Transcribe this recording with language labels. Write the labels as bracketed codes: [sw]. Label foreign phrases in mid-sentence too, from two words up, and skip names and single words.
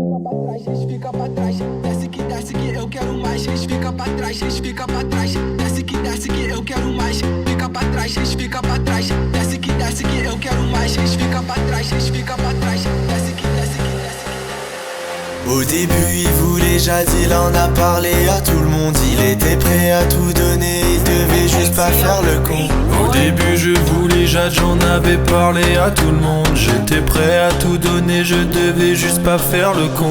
[pt] fica pra trás. Desce que eu quero mais. Fica pra trás, fica pra trás. Desce que eu quero mais. Fica pra trás, fica pra trás. Desce que eu quero mais. Fica pra trás, fica pra trás. Desce que. [fr] Au début il voulait jade, il en a parlé à tout le monde. Il était prêt à tout donner, il devait juste pas faire le con. Au début je voulais jade, j'en avais parlé à tout le monde. J'étais prêt à tout donner, je devais juste pas faire le con.